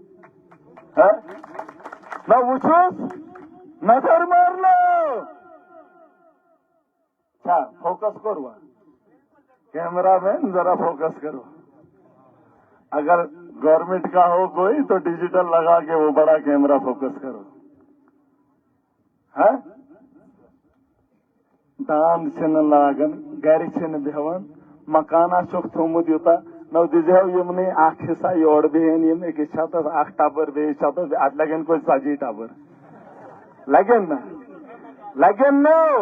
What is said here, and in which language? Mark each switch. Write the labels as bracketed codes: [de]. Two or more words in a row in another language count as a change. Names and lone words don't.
[pa] نہ وچوس نظر مار لو. [ur] کیا فوکس کرو کیمرہ مین، ذرا فوکس کرو. اگر گورنمنٹ کا ہو کوئی تو ڈیجیٹل لگا کے وہ بڑا کیمرہ فوکس کرو. [ks] دان چھ لاگن، گر چھ بیہوان، مکانا چھک تھومت یوتا نو دزہو یمنے اخ حصہ یور بہن یم اکس چھتس اخ ٹبر بیس چھتس ات لگن کوئی 40 ٹبر لگن نو.